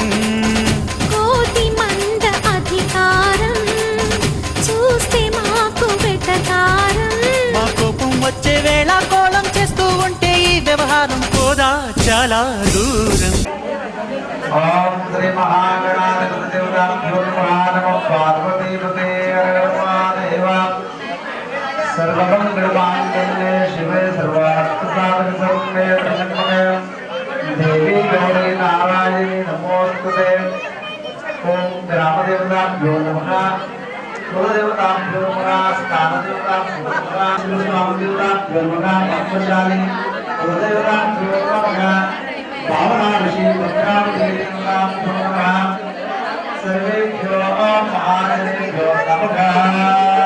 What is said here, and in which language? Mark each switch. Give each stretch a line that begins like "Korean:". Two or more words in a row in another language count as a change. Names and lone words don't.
Telugu: కోటి మంద అధికారం చూస్తే మాకు వెటకారం. మా కోపం వచ్చే వేళ కోళం చేస్తూ ఉంటే ఈ వ్యవహారం పోదా చాలా దూరం.
Sanskrit: ఓం శ్రీ మహాగణాధిపతి నమః పార్వతీపతే హరమహాదేవ. सर्वमंगलमांगल्ये शिवे सर्वार्थसाधकशरण्ये त्र्यंबके देवी गौरी नारायणी नमोस्तुते। ओम ग्रामदेवताभ्यो नमः, कुलदेवताभ्यो नमः, स्थानदेवताभ्यो नमः, स्वामदेवताभ्यो नमः। ब्रह्मचारिणी కులదేవతాభ్యో నమః భావనా ఋషి భద్రావతీనాభ్యో నమః సర్వేభ్యో మహాదేవేభ్యో నమః